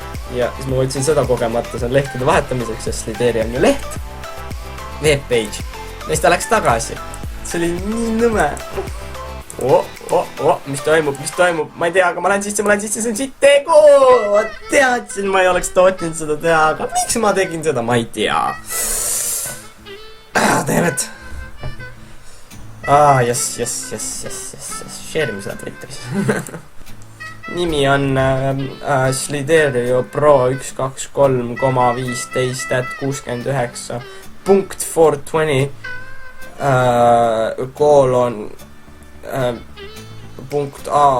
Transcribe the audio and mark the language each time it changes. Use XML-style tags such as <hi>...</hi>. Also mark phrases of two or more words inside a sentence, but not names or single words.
<et>Ja siis ma võtsin seda kogemata, see on lehtede vahetamiseks, sest Solideeri on ju leht. Webpage. Ja siis ta läks tagasi. See oli nii nõme. Mis toimub, ma ei tea, aga ma lähen sisse, see on siit tegu! Ma teadsin, ma ei oleks tootnud seda teha, aga miks ma tegin seda, ma ei tea.</et> <en>Damn it. Yes.</en> <et>Share'ime seda Twitteris. Nimi on Sliderio Pro 123,15.69.420 koolon punkt A.</et>